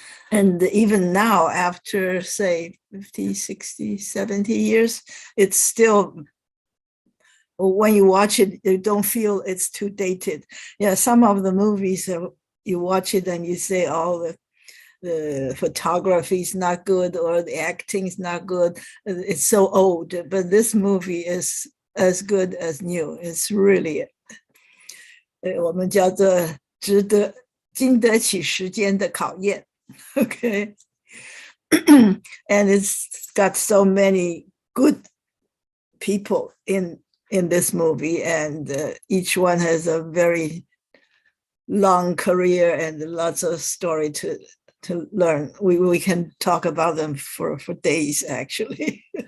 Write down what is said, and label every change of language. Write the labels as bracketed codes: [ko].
[en] And even now, after, say, 50, 60, 70 years, it's still, when you watch it, you don't feel it's too dated. Yeah, some of the movies, you watch it and you say, oh, the photography is not good or the acting is not good. It's so old. But this movie is as good as new. It's really, [zh] 我们叫做经得起时间的考验。 [en] Okay. And it's got so many good people in this movie, and each one has a very long career and lots of story to learn. We can talk about them for days, actually.